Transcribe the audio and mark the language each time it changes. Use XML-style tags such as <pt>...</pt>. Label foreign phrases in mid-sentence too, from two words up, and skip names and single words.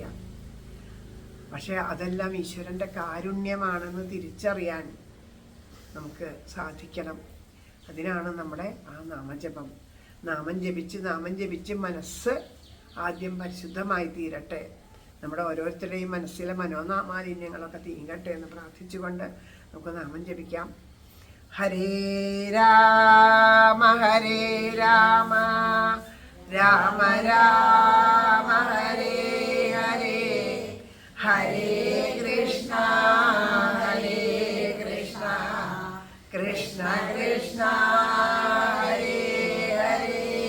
<ml>പക്ഷെ അതെല്ലാം ഈശ്വരൻ്റെ കാരുണ്യമാണെന്ന് തിരിച്ചറിയാൻ നമുക്ക് സാധിക്കണം. അതിനാണ് നമ്മുടെ ആ നാമജപം. നാമം ജപിച്ച് മനസ്സ് ആദ്യം പരിശുദ്ധമായി തീരട്ടെ. നമ്മുടെ ഓരോരുത്തരുടെയും മനസ്സിലെ മനോമാലിന്യങ്ങളൊക്കെ തീങ്ങട്ടെ എന്ന് പ്രാർത്ഥിച്ചുകൊണ്ട് നമുക്ക് നാമം ജപിക്കാം.</ml> <sa>ഹരേ രാമ രാമ രാമ ഹരേ ഹരേ, ഹരേ കൃഷ്ണ കൃഷ്ണ കൃഷ്ണ ഹരേ ഹരേ,</sa>